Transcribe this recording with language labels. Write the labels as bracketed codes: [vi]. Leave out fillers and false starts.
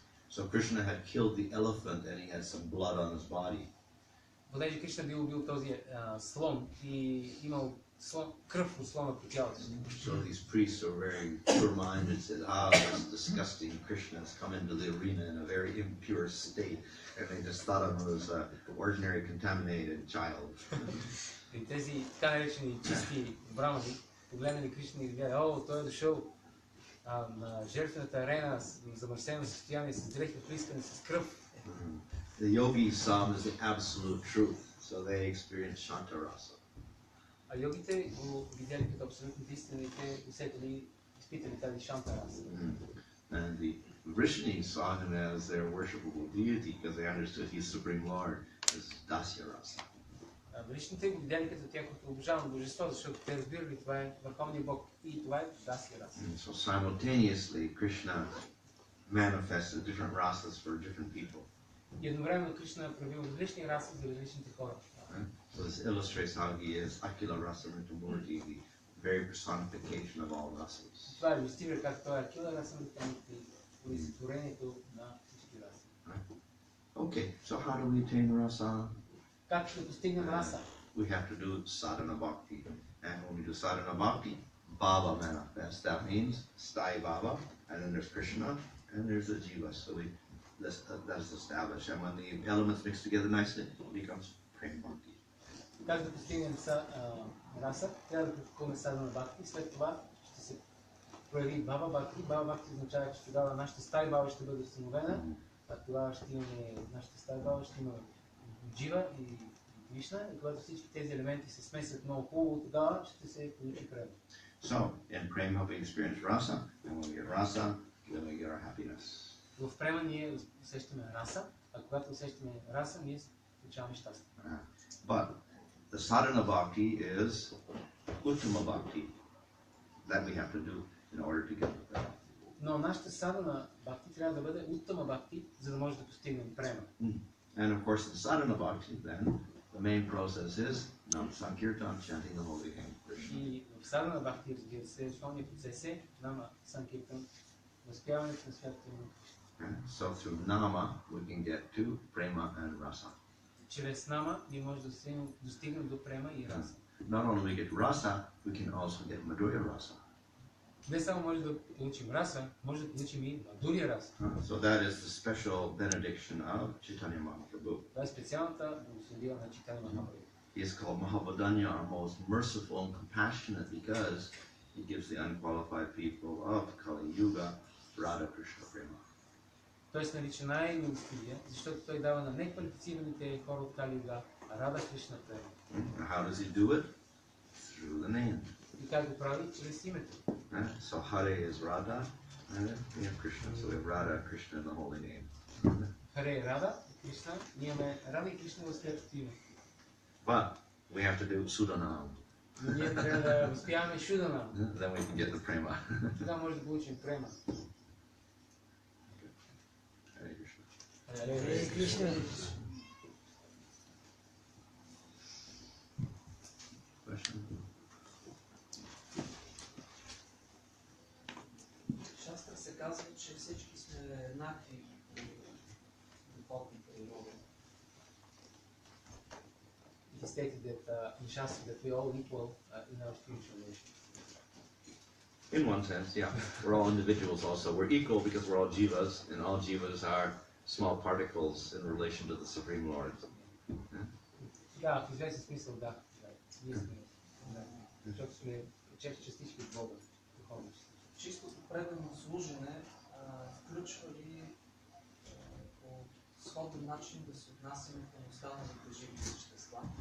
[en] So Krishna had killed the elephant and he had some blood on his body. [bg] Понеже Кришна бил убил този слон и имал кръв от слона по тялото. [en] So these priests are very pure-minded, said, this disgusting Krishna has come into the arena in a very impure state, and they just thought of him as an ordinary contaminated child. [bg] И тези така наречени чисти брамани погледнали Кришна и видяли, той е дошъл на жертвената арена, замърсено състояние, с дрехи, плискани с кръв. [en] The yogis saw him as the absolute truth, so they experienced Shanta rasa. [bg] А йогите го видяли като абсолютно истина и те усетили, изпитали тази Шанта раса. [en] And the Vrishnis saw him as their worshipable deity because they understood he's Supreme Lord, as Dasya rasa. [bg] Vrishните го видяли като тяхното обожавано божество, защото те разбирали това е върховният Бог и това е Dasya раса. [en] So simultaneously, Krishna manifested different rasas for different people. [bg] И едновременно Кришна проявил различни раси за различните хора. [en] So this illustrates how he is Akila Rasa Mritamurti, the very personification of all rasas. [bg] Това иллюстрира как той е Акила Раса Мриtamurti, олицетворението на всички раси. [en] Okay, so how do we attain rasa? [bg] как да постигнем раса. [en] We have to do sadhana bhakti. And when we do sadhana bhakti, Baba manifests. That means Sthai Baba, and then there's Krishna, and there's the Jiva. So that's established. And when the elements mix together nicely, it becomes Prem Bhakti. [bg] Как да постигнем раса? Трябва да практикуваме садхана бхакти. След това ще се прояви Баба Бхакти. Баба Бхакти означава, че тогава нашата Стай Баба ще бъде установена. А тогава ще имаме нашата Стай Баба, ще има Джива и Кришна. И когато всички тези елементи се смесят много хубаво, тогава ще се получи према. [en] So, in Prema we experience rasa, and when we get rasa, then we get our happiness. [bg] В према ние усещаме раса, а когато усещаме раса, ние получаваме щастие. [en] But the sadhana bhakti is uttama bhakti that we have to do in order to get the prema. [bg] Но нашата садхана бхакти трябва да бъде уттама бхакти, за да може да постигнем према. [en] And of course, in sadhana bhakti, then the main process is nam sankirtan, chanting the holy name Krishna. [bg] И в садхана бхакти, разбира се, основният процес е нама санкиртан, възпяването на святото име на Кришна. [en] So through nama we can get to prema and rasa. [bg] Чрез нама ние може да достигнем до према и раса. [en] Not only we get rasa, we can also get madhurya rasa. [bg] Не само може да получим раса, може да получим и мадурия раса. [en] So that is the special benediction of Chaitanya Mahaprabhu. [bg] Това е специалната благословия на Чайтанья Махапрабху. [en] He is called Mahavadanya, our most merciful and compassionate, because he gives the unqualified people of Kali Yuga Radha Krishna Prema. [bg] Той се нарича най-милостивия, защото той дава на неквалифицираните хора от Кали Юга Рада Кришна према. [en] How does he do it? Through the name. [bg] И как го прави? Чрез името. [en] So Hare is Radha, and we have Krishna. So we have Radha, Krishna, and the holy name. [bg] Харе е Рада, Кришна, ние имаме Рада и Кришна в светото име. [en] But we have to do Sudanam. [bg] Но ние трябва да възпяваме Шудана. [en] Then we can get the prema. [bg] Тогава може да получим према. [en] Hare Krishna. [bg] Харе Кришна. [en] Question? [bg] Шастра се казва, че всички сме еднакви по духовна природа. [en] It is stated that in Shastra that we are all equal in our spiritual nature. In one sense, yeah. We're all individuals also. We're equal because we're all jivas, and all jivas are small particles in relation to the Supreme Lord. [bg] Да, в известен смисъл да. Ние сме, защото сме частички от Бога, духовно. Чистото предано служене включва ли по сходен начин да се отнасяме към останалите живи същества?